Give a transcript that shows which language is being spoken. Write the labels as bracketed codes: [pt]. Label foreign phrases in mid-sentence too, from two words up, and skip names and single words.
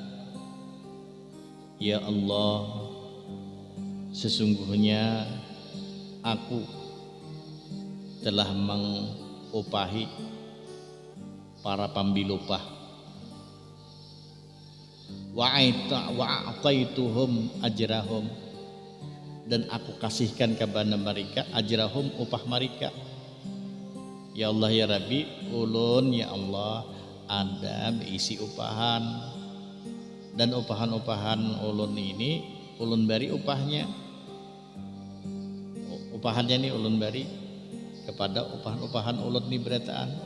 [id] Ya Allah, sesungguhnya aku telah mengupahi para pambil upah. [ar] وآتيتهم أجرهم, [id] dan aku kasihkan kepada mereka ajrahum, upah mereka. Ya Allah ya Rabbi, [bjn] ulun ya Allah ada berisi upahan, dan upahan-upahan ulun ini ulun beri upahnya. Upahannya ini ulun beri kepada upahan-upahan ulun ini berataan.